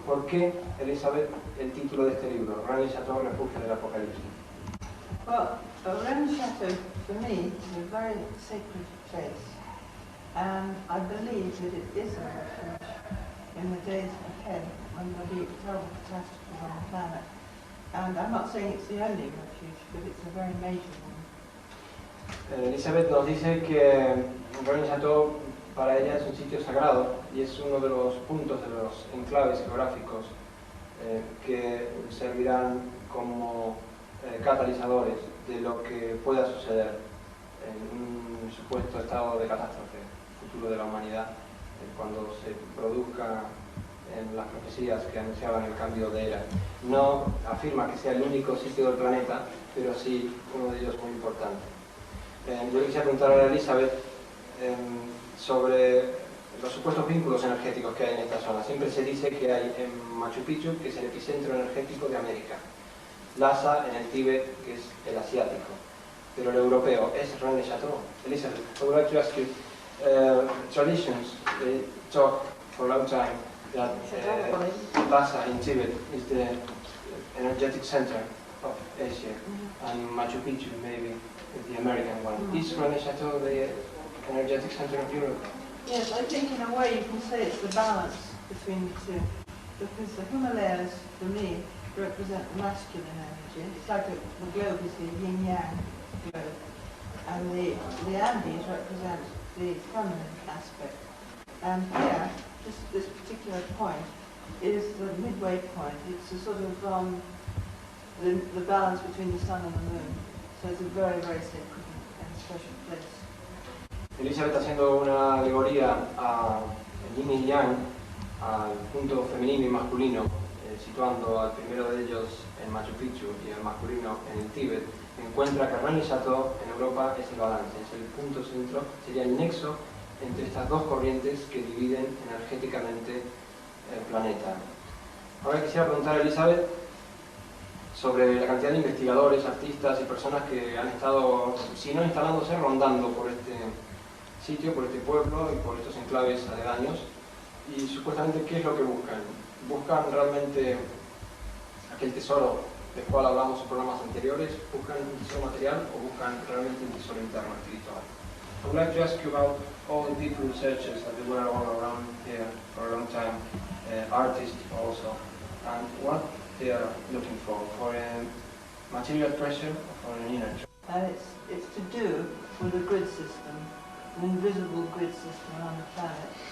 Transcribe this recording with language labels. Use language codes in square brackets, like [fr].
[es] ¿Por qué, Elizabeth, el título de este libro, Rennes Chateau, Refugio del Apocalipsis? [en] Well, Rennes Chateau, for me, is a very sacred place, and I believe that it is a refuge in the days ahead when there'll be terrible catastrophes on the planet. And I'm not saying it's the only refuge, but it's a very major one. [es] Elizabeth nos dice que Rennes Chateau para ella es un sitio sagrado y es uno de los puntos de los enclaves geográficos que servirán como catalizadores de lo que pueda suceder en un supuesto estado de catástrofe futuro de la humanidad cuando se produzca en las profecías que anunciaban el cambio de era. No afirma que sea el único sitio del planeta, pero sí uno de ellos muy importante. Yo quisiera preguntar a Elizabeth sobre los supuestos vínculos energéticos que hay en esta zona. Siempre se dice que hay en Machu Picchu, que es el epicentro energético de América, Lhasa en el Tíbet, que es el asiático, pero el europeo es Rennes Chateau. [en] Elizabeth, I would like to ask you, traditions, they talk for a long time that Lhasa in Tibet is the energetic center of Asia, and Machu Picchu maybe the American one. Is Rennes Chateau the energetic center of Europe? Yes, I think in a way you can say it's the balance between the two, because the Himalayas, for me, represent masculine energy. It's like the globe is the yin-yang globe, and the Andes represent the feminine aspect. And here, this particular point is the midway point. It's a sort of the balance between the sun and the moon. So it's a very, very sacred and special place. [es] Elizabeth haciendo una alegoría a yin y yang, al punto femenino y masculino, situando al primero de ellos en Machu Picchu y al masculino en el Tíbet, encuentra que Rennes Chateau en Europa es el balance, es el punto centro, sería el nexo entre estas dos corrientes que dividen energéticamente el planeta. Ahora quisiera preguntar a Elizabeth sobre la cantidad de investigadores, artistas y personas que han estado, si no instalándose, rondando por este sitio, por este pueblo y por estos enclaves aledaños, y supuestamente ¿qué es lo que buscan? ¿Buscan realmente aquel tesoro del cual hablamos en programas anteriores? ¿Buscan un tesoro material o buscan realmente un tesoro interno, espiritual? [en] I would like to ask you about all the people, researchers that were all around here for a long time, artists also, and what they are looking for a material treasure or for an inner treasure. And it's to do with a grid system, an invisible grid system around the planet.